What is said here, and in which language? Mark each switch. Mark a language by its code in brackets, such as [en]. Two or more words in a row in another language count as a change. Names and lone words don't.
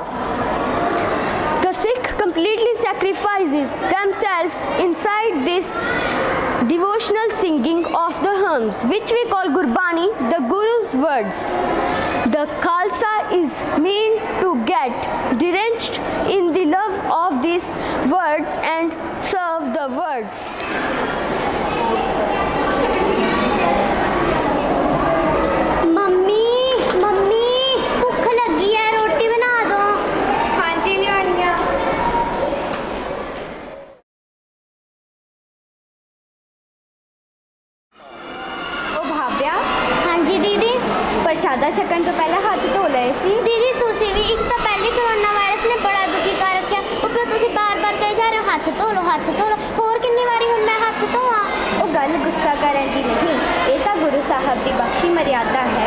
[en] The Sikh completely sacrifices themselves inside this devotional singing of the hymns, which we call Gurbani, the Guru's words. The Khalsa is meant to get drenched in the love of these words and serve the words. [hi] मम्मी मम्मी भूख लगी है, रोटी बना दो। हाँ जी, लियानिया। ओ भाभ्या, हाँ जी दीदी। [pa] ਪ੍ਰਸ਼ਾਦਾ ਛਕਣ ਤੋਂ ਪਹਿਲਾਂ ਹੱਥ ਧੋ ਲਏ ਸੀ। दीदी ਤੁਸੀਂ ਵੀ ਇੱਕ ਤਾਂ ਪਹਿਲੇ ਕਰੋਨਾ ਵਾਇਰਸ ਨੇ ਬੜਾ ਦੁਖੀ ਕਰ ਰੱਖਿਆ, ਉੱਪਰੋਂ ਤੁਸੀਂ ਬਾਰ-ਬਾਰ ਕਹੀ ਜਾ ਰਹੇ ਹੋ ਹੱਥ ਧੋ ਲਓ, ਹੱਥ ਧੋ ਲਓ। ਹੋਰ ਕਿੰਨੀ ਵਾਰੀ ਹੁਣ ਮੈਂ ਹੱਥ ਧੋਵਾਂ? ਉਹ ਗੱਲ ਗੁੱਸਾ ਕਰਨ ਦੀ ਨਹੀਂ, ਇਹ ਤਾਂ ਗੁਰੂ ਸਾਹਿਬ ਦੀ ਬਖਸ਼ੀ ਮਰਿਆਦਾ ਹੈ।